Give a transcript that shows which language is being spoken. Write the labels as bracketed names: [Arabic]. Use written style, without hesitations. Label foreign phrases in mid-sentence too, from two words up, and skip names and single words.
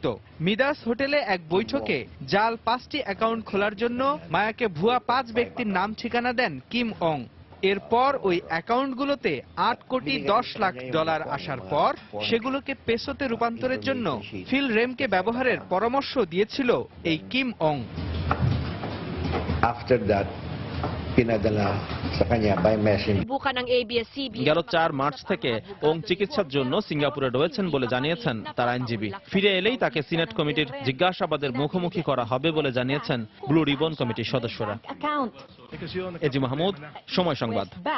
[Bangla] মিদাস হোটেলে এক বৈঠকে জাল 5টি অ্যাকাউন্ট খোলার জন্য মায়াকে ভুয়া 5 ব্যক্তির নাম ঠিকানা দেন কিম ওং। এরপর ওই অ্যাকাউন্টগুলোতে 8 কোটি 10 লাখ ডলার আসার পর সেগুলোকে পেসোতে রূপান্তরের জন্য ফিল রেমকে ব্যবহারের পরামর্শ দিয়েছিল এই কিম ওং। [English] After that, [Filipino] pinadala sa kanya [English] by message. [Bangla] গেল 4 মার্চ থেকে ওং চিকিৎসার জন্য সিঙ্গাপুরে রয়েছেন বলে জানিয়েছেন তার আইনজীবী। ফিরে এলেই তাকে সিনেট কমিটির জিজ্ঞাসাবাদের মুখোমুখি করা হবে বলে জানিয়েছেন ব্লু রিবন কমিটির সদস্যরা। এজি মাহমুদ, সময় সংবাদ।